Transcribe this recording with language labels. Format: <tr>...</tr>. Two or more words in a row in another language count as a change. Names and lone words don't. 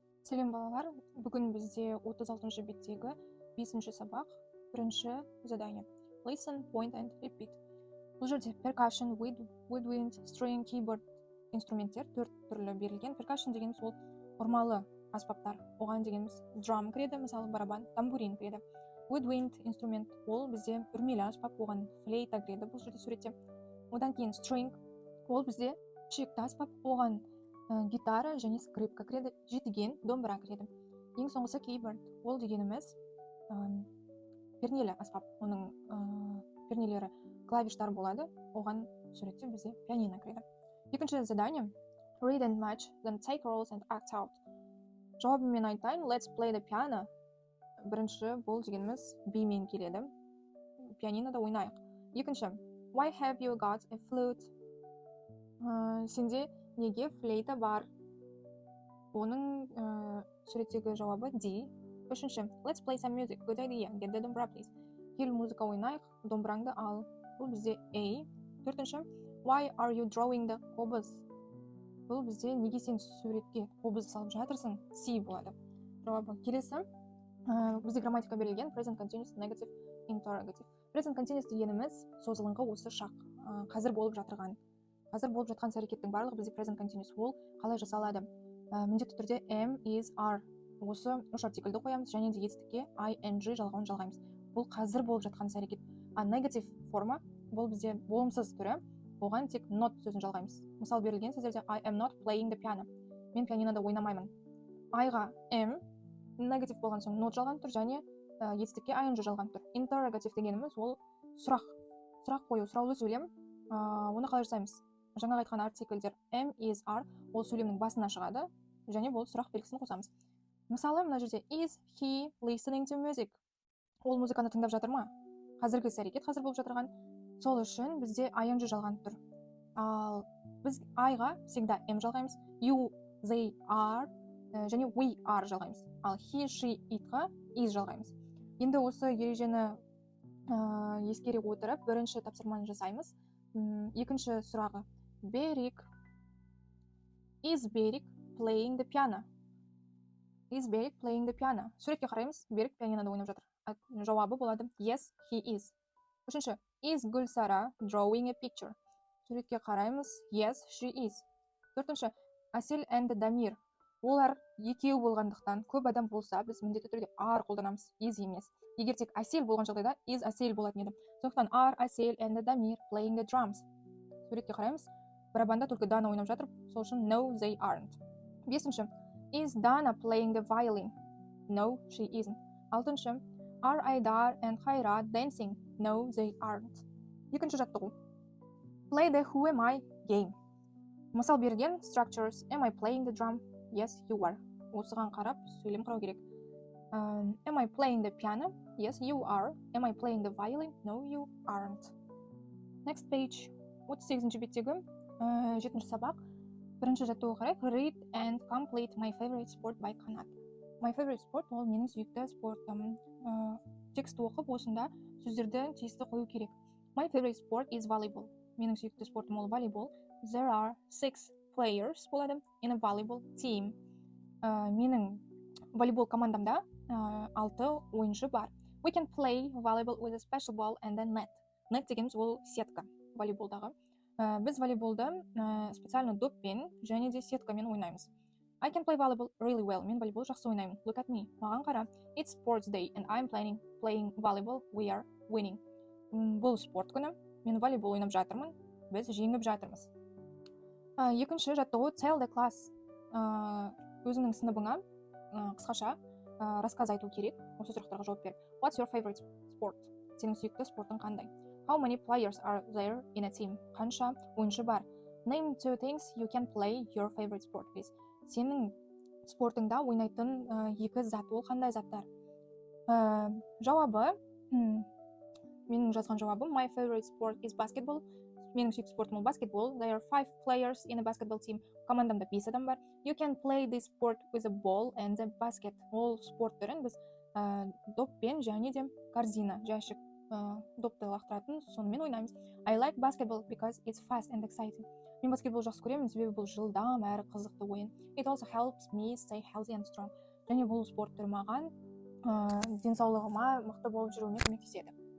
<kk>Сәлем балалар, бүгін бізде 36-шы беттегі 5-ші сабақ, 1-ші задание.</kk> <en>Listen, point and repeat.</en> <kk>Бұл жерде</kk> <en>percussion, woodwind, string, keyboard</en> <kk>инструменттер 4 түрлі берілген. Percussion деген сол ұрмалы аспаптар. Оған дегеніміз drum кіреді, мысалы барабан, тамбурин кіреді. Woodwind инструмент ол бізде үрмелі аспап, оған флейта кіреді бұл жерде суретте. Одан кейін string ол бізде ішекті аспап, оған гитара және скрипка кіреді, жетіген домбыра кіреді. Ең соңғысы keyboard ол дегеніміз пернелі аспап, оның пернелері клавиштар болады, оған суретте бізде пианино кіреді. Екінші задание</kk> <en>read and match, then take roles and act out.</en> <kk>Жауабымен айтайын,</kk> <en>let's play the piano.</en> <kk>Бірінші бұл дегеніміз бимен келеді, пианинода ойнайық.</kk> <en>Екінші why have you got a flute?</en> <kk>Сенде неге флейта бар? Оның суреттегі жауабы D.</kk> <en>Үшінші let's play some music, good idea, get the домбыра please.</en> <kk>Кел музыка ойнайық, домбыраңды ал. Бұл бізде A. Төртінші</kk> <en>why are you drawing the қобыз?</en> <kk>Бұл бізде неге сен суретке қобыз салып жатырсың? C болады. Жауабы келесі бізде грамматика берілген</kk> <en>present continuous, negative, interrogative. Present continuous</en> <kk>дегеніміз созылыңқы осы шақ, қазір болып жатқан іс әрекеттің барлығы бізде</kk> <en>present continuous.</en> <kk>Ол қалай жасалады? Міндетті түрде</kk> <en>am, is, are</en> <kk>осы үш артикльді қоямыз және де етістікке ing жалғауын жалғаймыз. Бұл қазір болып жатқан іс әрекет. Negative форма бұл бізде болымсыз түрі, оған тек not сөзін жалғаймыз. Мысал берілген сөздерде</kk> <en>I am not playing the piano.</en> <kk>Мен пианинода ойнамаймын. I-ға am негатив болған соң not жалған тұр және етістікке ing жалған тұр. Interrogative дегеніміз ол сұрақ қою, сұраулы сөйлем. Оны қалай жасаймыз? Жаңа айтқан артикльдер</kk> <en>am, is, are</en> <kk>ол сөйлемнің басына шығады және бұл сұрақ белгісін қосамыз. Мысалы, мына жерде</kk> <en>is he listening to music?</en> <kk>Ол музыканы тыңдап жатыр ма? Қазіргі іс әрекет қазір болып жатырған. Сол үшін бізде ing жалған тұр. Ал біз I-ға всегда am жалғаймыз,</kk> <en>you, they are және we are жалғаймыз. Ал he, she,</en> <kk>it-ға is жалғаймыз. Енді осы ережені ескере отырып, бірінші тапсырманы жасаймыз. Екінші сұрағы Берик,</kk> <en>is Берик playing the piano? Is Берик playing the piano?</en> <kk>Суретке қараймыз, Берик пианинода ойнап жатыр. Жауабы болады</kk> <en>yes, he is. Үшінші, is Гүлсара drawing a picture?</en> <kk>Суретке қараймыз,</kk> <en>yes, she is.</en> <kk>Төртінші, Асель and Дамир. Олар екеу болғандықтан, көп адам болса, біз міндетті түрде are қолданамыз, is емес. Егер тек Асель болған жағдайда, is Асель болатын еді.</kk> <en>Сондықтан are Асель and Дамир playing the drums.</en> <kk>Суретке қараймыз, барабанда только Дана ойнап жатыр, сол үшін</kk> <en>no, they aren't. Бесінші, is Dana playing the violin? No, she isn't. Алтыншы, are Айдар and Хайрат dancing? No, they aren't.</en> <kk>Екінші жаттығу.</kk> <en>Play the who am I game.</en> <kk>Мысал берген</kk> <en>structures, am I playing the drum? Yes, you are.</en> <kk>Осыған қарап, сөйлем құрау керек.</kk> <en>Am I playing the piano? Yes, you are. Am I playing the violin? No, you aren't. Next page.</en> <kk>38-ші беттегі 7-ші сабақ. Бірінші жаттығуға қарайық.</kk> <en>Read and complete my favorite sport by Qanat. My favorite sport</en> <kk>ол менің сүйікті спортым. Тексті оқып, осында сөздерді тиісті қою керек.</kk> <en>My favorite sport is volleyball.</en> <kk>Менің сүйікті спортым ол волейбол.</kk> <en>There are 6 players болады in a volleyball team.</en> <kk>Менің волейбол командамда 6 ойыншы бар.</kk> <en>We can play volleyball with a special ball and a net.</en> <kk>Net дегеніміз ол сетка волейболдағы. Біз волейболды специально доппен және де сеткамен ойнаймыз.</kk> <en>I can play volleyball really well.</en> <kk>Мен волейбол жақсы ойнаймын.</kk> <en>Look at me.</en> <kk>Маған қара.</kk> <en>It's sports day and I'm playing volleyball. We are winning.</en> <kk>Бұл спорт күні. Мен волейбол ойнап жатырмын. Біз жеңіп жатырмыз. Екінші жаттығу</kk> <en>tell the class.</en> <kk>Өзіңнің сыныбыңа қысқаша рассказ айту керек. Осы сұрақтарға жауап бер.</kk> <en>What's your favorite sport?</en> <kk>Сенің сүйікті спортың қандай?</kk> <en>How many players are there in a team?</en> <kk>Қанша ойыншы бар?</kk> <en>Name 2 things you can play your favorite sport, please.</en> <kk>Сенің спортыңда ойнайтын 2 зат, ол қандай заттар? Жауабы, менің жазған жауабым</kk> <en>my favorite sport is basketball.</en> <kk>Менің сүйікті спортым ол баскетбол.</kk> <en>There are 5 players in a basketball team.</en> <kk>Командамда 5 адам бар.</kk> <en>You can play this sport with a ball and a basket.</en> <kk>Ол спорт түрін біз доппен және де корзина, жәшік, допты лақтыратын сонымен ойнаймыз.</kk> <en>I like basketball because it's fast and exciting.</en> <kk>Мен баскетбол жақсы көремін, себебі бұл жылдам әрі қызықты ойын.</kk> <en>It also helps me stay healthy and strong.</en> <kk>Және бұл спорт түрі маған денсаулығыма мықты болып жүруіме көмектеседі.</kk>